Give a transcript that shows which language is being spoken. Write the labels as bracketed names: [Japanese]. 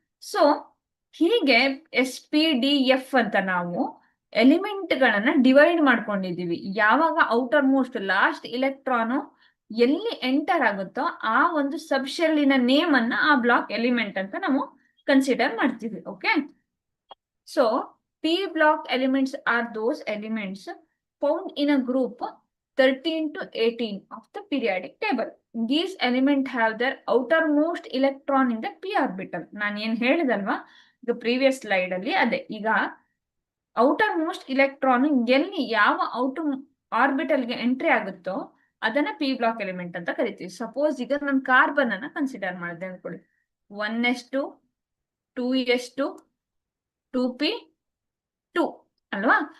[Kannada] So ಹೀಗೆ S P D F ಅಂತ ನಾವು ಎಲಿಮೆಂಟ್ ಗಳನ್ನ ಡಿವೈಡ್ ಮಾಡ್ಕೊಂಡಿದೀವಿ. ಯಾವಾಗ ಔಟರ್ ಮೋಸ್ಟ್ ಲಾಸ್ಟ್ ಇಲೆಕ್ಟ್ರಾನ್ ಎಲ್ಲಿ ಎಂಟರ್ ಆಗುತ್ತೋ ಆ ಒಂದು ಸಬ್ಶೆಲ್ಲಿನ ನೇಮ್ ಅನ್ನ ಆ ಬ್ಲಾಕ್ ಎಲಿಮೆಂಟ್ ಅಂತ ನಾವು ಕನ್ಸಿಡರ್ ಮಾಡ್ತೀವಿ. [English] Okay, so P block elements are those elements found in a group 13 to 18 of the periodic table. These elements have their outermost electron in the p orbital. [Kannada] ನಾನು ಏನ್ ಹೇಳಿದಲ್ವಾ [English] the previous slide [Kannada] ಅಲ್ಲಿ ಅದೇ. ಈಗ outermost electron ಎಲ್ಲಿ ಯಾವ outer ಆರ್ಬಿಟಲ್ಗೆ entry ಆಗುತ್ತೋ ಅದನ್ನ P block element ಅಂತ ಕರಿತೀವಿ. ಸಪೋಸ್ ಈಗ ನಾನು ಕಾರ್ಬನ್ ಅನ್ನ ಕನ್ಸಿಡರ್ ಮಾಡಿದೆ ಅನ್ಕೊಳ್ಳಿ, 1s2 2s2 2p2 ಅಲ್ವಾ.